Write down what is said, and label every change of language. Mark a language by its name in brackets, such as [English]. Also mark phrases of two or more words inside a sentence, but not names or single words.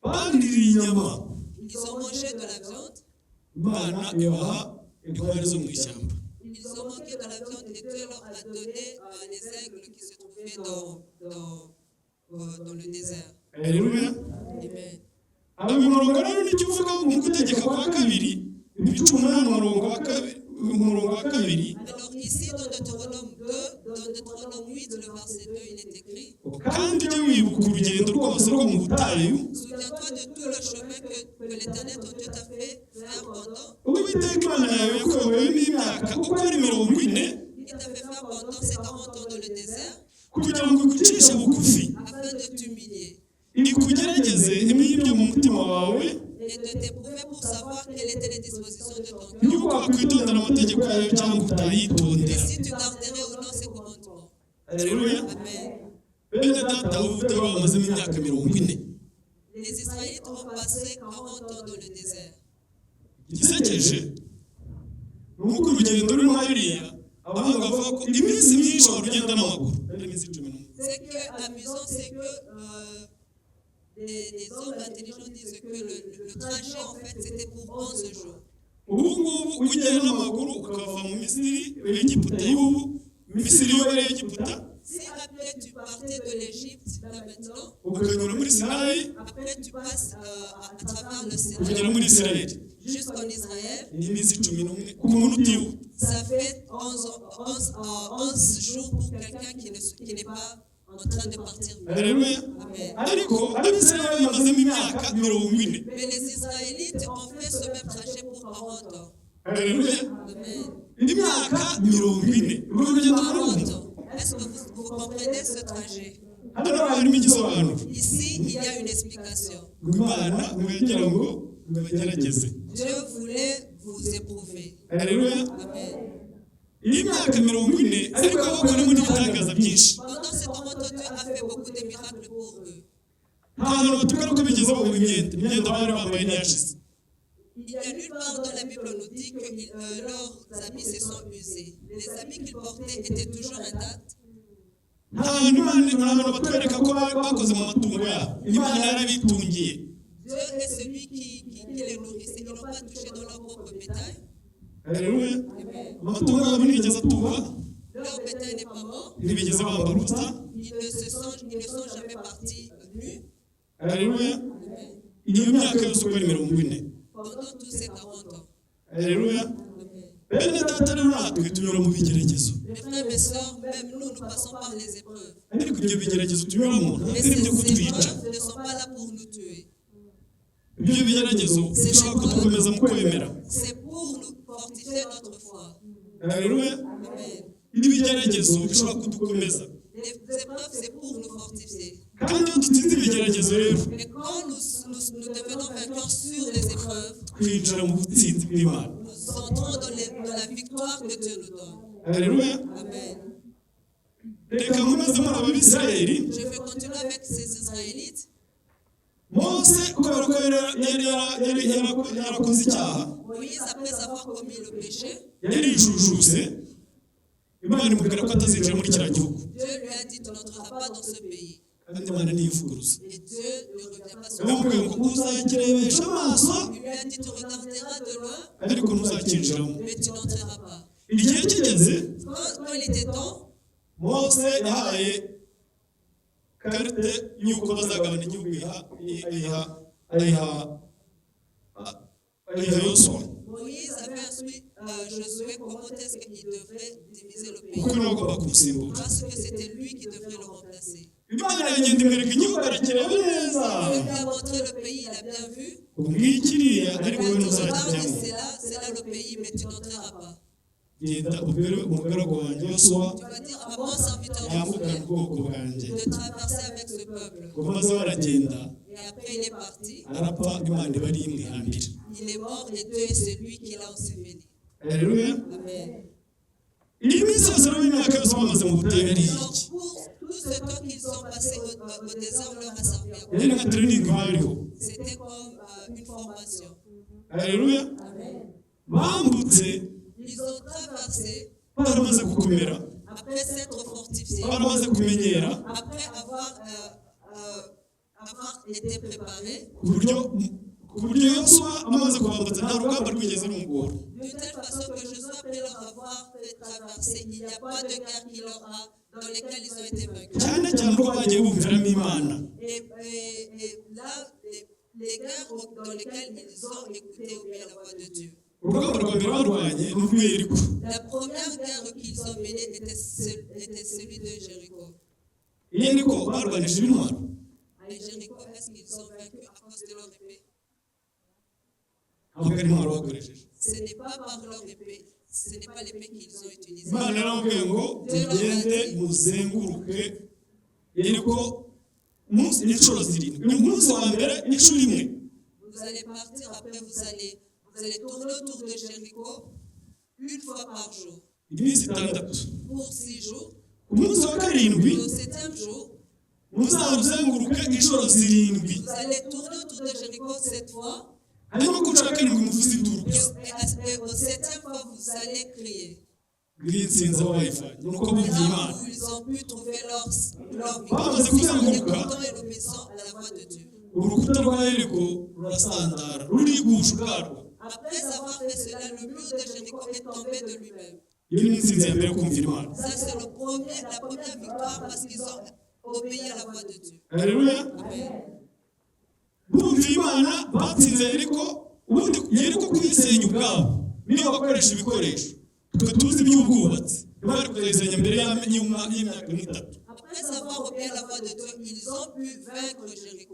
[Kinyarwanda] baririye inyama [French] Ils ont mangé de la viande. [Kinyarwanda] Imana ibaha intwari zo mu ishyamba. [French] Ils ont manqué de la viande et Dieu leur a donné les aigles qui se trouvaient dans le désert. [Kinyarwanda] Haleluya. Amen. aba umurongo rero nicyo uvuga mu gutegeka kwa kabiri ibice 8 umurongo wa kabiri. [French] Alors ici dans Deutéronome 8 le verset 2 il est écrit: [Kinyarwanda] kandi ujye wibuka urugendo rwose rwo mu butayu. [French] Souviens-toi de tout le chemin que l'Éternel ton Dieu t'a fait faire pendant. [Kinyarwanda] Uwiteka Imana yawe yakuyoboyemo imyaka uko ari 40. [French] Il t'a fait faire pendant ces 40 ans dans le désert [Kinyarwanda] kugira ngo igucishe bugufi [French] afin de t'humilier [Kinyarwanda] ikugerageze imibyo mu mutima wawe [French] et de t'éprouver pour savoir quelles étaient les dispositions de ton cœur. [Kinyarwanda] yuko wakwitondera amategeko yayo cyangwa [French] Et [Kinyarwanda] utayitondera. [French] si tu garderais ou non ses commandements. [Kinyarwanda] Haleluya. Amen. Bene data ubutayu bamazemo imyaka 40. [French] Les Israélites ont passé 40 ans dans le désert. [Kinyarwanda] Igisekeje nuko urugendo rurimo hariya abahanga bavuga ko iminsi myinshi warugenda n'amaguru ari iminsi 11. [French] Ce qui est amusant, c'est que les hommes intelligents disent que le trajet, en fait, c'était pour 11 jours. [Kinyarwanda] ubu ngubu ugenda n'amaguru ukava mu Misiri Egiputa y'ubu Misiri yo muri Egiputa [French] Si après tu partais de l'Égypte, là maintenant, [Kinyarwanda] ukanyura muri Sinayi [French] après tu passes à travers le [Kinyarwanda] ukagera [French] Sinaï [Kinyarwanda] muri Isirayeli [French] jusqu'en Israël, [Kinyarwanda] ni iminsi 11 ku muntu utihuta. [French] ça fait 11 jours pour quelqu'un qui n'est pas en train de partir. [Kinyarwanda] Haleluya. Amen. Ariko abisirayeli bamazemo imyaka 40. [French] Mais les Israélites ont fait ce même trajet pour 40 ans. [Kinyarwanda] Haleluya. Amen. Imyaka 40 urugendo 40 rurumva. [French] ans. Est-ce que vous comprenez ce trajet? [Kinyarwanda] Hano harimo igisobanuro [French] Ici, il y a une explication. [Kinyarwanda] Imana mwagira ngo bagerageze. [French] Dieu voulait vous éprouver. [Kinyarwanda] Haleluya. Amen. Imyaka 40 ariko bakoramo n'ibitangaza byinshi. [French] Pendant ces 40 ans, Dieu a fait beaucoup de miracles pour eux. [Kinyarwanda] Nta hantu batugaruka ko bigeze bavuga imyenda bari bambaye ntiyashize. [French] Il n'y a nulle part dans la Bible où nous dit que leurs habits se sont usés. Les habits qu'ils portaient étaient toujours intacts. [Kinyarwanda] Nta hantu Imana batwereka ko bakoze mu matungo yabo. Imana yarabitungiye. [French] Dieu est celui qui les nourrissait. Ils n'ont pas touché dans leur propre bétail. [Kinyarwanda] Haleluya. Amen. Amatungo yabo ntiyigeze atuba, [French] Leur bétail n'est pas mort. [Kinyarwanda] ntibigeze bambara ubusa. [French] Ils ne sont jamais partis nus. [Kinyarwanda] Haleluya. Amen. Iyo myaka yose uko ari 40. [French] Pendant tous ces 40 ans. [Kinyarwanda] Haleluya. Amen. Bene data rero natwe tunyura mu bigeragezo. [French] Mes frères, mes sœurs, même nous passons par les épreuves. [Kinyarwanda] Ariko ibyo bigeragezo tunyuramo [French] Mais [Kinyarwanda] ntabwo ari ibyo [French] ces [Kinyarwanda] kutwica. [French] épreuves ne sont pas là pour nous tuer. [Kinyarwanda] Ibyo bigeragezo bishobora kudukomeza mu kwemera. [French] C'est pour nous fortifier notre foi. [Kinyarwanda] Haleluya. Amen. Ibigeragezo bishobora kudukomeza. [French] Les épreuves, c'est pour nous fortifier. [Kinyarwanda] Kandi iyo dutsinze ibigeragezo rero [French] Et quand nous devenons vainqueurs sur les épreuves, [Kinyarwanda] twinjira mu butsinzi bw'Imana. [French] nous entrons dans la victoire que Dieu nous donne. [Kinyarwanda] Haleluya. Amen. Reka nkomeze muri aba Bisirayeli. [French] Je vais continuer avec ces Israélites. [Kinyarwanda] Mose kubera ko yarakoze icyaha [French] Moïse, après avoir commis le péché, [Kinyarwanda] yarijujuse, Imana imubwira ko atazinjira muri kiriya gihugu. [French] Dieu lui a dit: tu n'entreras pas dans ce pays. [Kinyarwanda] Kandi Imana ntiyivuguruza. [French] Et Dieu ne revient pas sur [Kinyarwanda] Yamubwiye ngo uzakirebesha amaso [French] lui. Il lui a dit: tu regarderas de loin, [Kinyarwanda] ariko ntuzakinjiramo. [French] mais tu n'entreras pas. [Kinyarwanda] Igihe kigeze [French] Quand il était temps, [Kinyarwanda] Mose yahaye karite y'uko bazagabana igihugu ayiha Yosuwa. [French] Moïse avait instruit Josué comment est-ce qu'il devrait diviser le pays. [Kinyarwanda] Kuko niwe agomba kumusimbura. [French] Parce que c'était lui qui devrait le remplacer. [Kinyarwanda] Imana yagenda imwereka igihugu arakireba neza. [French] Il lui a montré le pays, il a bien vu. [Kinyarwanda] Ubwikiriya [French] Il [Kinyarwanda] ariko [French] lui a [Kinyarwanda] wowe [French] dit: regarde, [Kinyarwanda] ntuzakijyamo. [French] c'est là le pays, mais tu n'entreras pas. [Kinyarwanda] Genda ubwire umugaragu wanjye Yosuwa [French] Tu vas dire à mon serviteur [Kinyarwanda] yambukana [French] Josué [Kinyarwanda] ubwoko bwanjye. [French] de traverser avec ce peuple. [Kinyarwanda] Kuko maze baragenda [French] Et après, il est parti. [Kinyarwanda] arapfa, Imana iba ari imwihambira. [French] Il est mort et Dieu est celui qui l'a enseveli. [Kinyarwanda] Haleluya. Amen. Iyi minsi yose rero imyaka yose bamaze mu butayu ari [French] Alors, [Kinyarwanda] iki? [French] pour tout ce temps qu'ils sont passés au désert, on leur a servi à quoi? [Kinyarwanda] Yari nka training bariho. [French] C'était comme une formation. [Kinyarwanda] Haleluya. Amen. Bambutse [French] Ils ont traversé [Kinyarwanda] baramaze gukomera, [French] après s'être fortifiés, [Kinyarwanda] baramaze kumenyera, [French] après avoir avoir été préparé. [Kinyarwanda] ku buryo Yosuwa amaze kubambutsa nta rugamba rwigeze rumugora. [French] D'une telle façon que Josué, après leur avoir fait traverser, il n'y a pas de guerre qui leur a, dans lesquelles ils ont été vaincus. [Kinyarwanda] cyane cyane ko bagiye bumviramo Imana. [French] Et là, les guerres dans lesquelles ils ont écouté ou bien la voix de Dieu. [Kinyarwanda] urugamba rwa mbere barwanye ni urw'i Yeriko. [French] La première guerre qu'ils ont menée était celui de Jéricho. [Kinyarwanda] Yeriko barwanishije intwaro. [French] Et Jéricho, est-ce qu'ils ont vaincu à cause de leur épée? [Kinyarwanda] ntabwo ari intwaro bakoresheje. [French] Ce n'est pas par leur épée, ce n'est pas l'épée qu'ils ont utilisée. [Kinyarwanda] Imana yaramubwiye ngo mugende muzenguruke Yeriko inshuro zirindwi. Umunsi wa mbere inshuro imwe. [French] Vous allez partir, après vous allez tourner autour de Jéricho une fois par jour. [Kinyarwanda] iminsi itandatu. [French] Pour 6 jours. [Kinyarwanda] ku munsi wa karindwi [French] Au 7e jour, [Kinyarwanda] muzazenguruke inshuro zirindwi. [French] vous allez tourner autour de Jéricho 7 fois. [Kinyarwanda] hanyuma ku nshuro ya karindwi muvuze induru gusa. [French] Et au 7e fois, vous allez crier. [Kinyarwanda] bw'insinzi aho bayifanye nuko bumviye Imana. [French] Là où ils ont pu trouver leur [Kinyarwanda] bamaze [French] victoire, en [Kinyarwanda] kuzenguruka [French] écoutant et l'obéissant à la voix de Dieu. [Kinyarwanda] urukuta rwa Yeriko rurasandara rurigusha ubwarwo. [French] Après avoir fait cela, le mur de Jéricho est tombé de lui-même. [Kinyarwanda] iyo ni insinzi ya mbere yo kumvira Imana. [French] Ça, c'est la première victoire parce qu'ils ont obéi à la voix de Dieu. [Kinyarwanda] Haleluya. Amen. bumviye Imana batsinze Yeriko. ubundi Yeriko kuyisenya ubwabo niyo bakoresha ibikoresho. twe tuzi iby'ubwubatsi bari kuyisenya mbere y'imyaka nk'itatu. [French] Après avoir obéi à la voix de Dieu, ils ont pu vaincre Jéricho.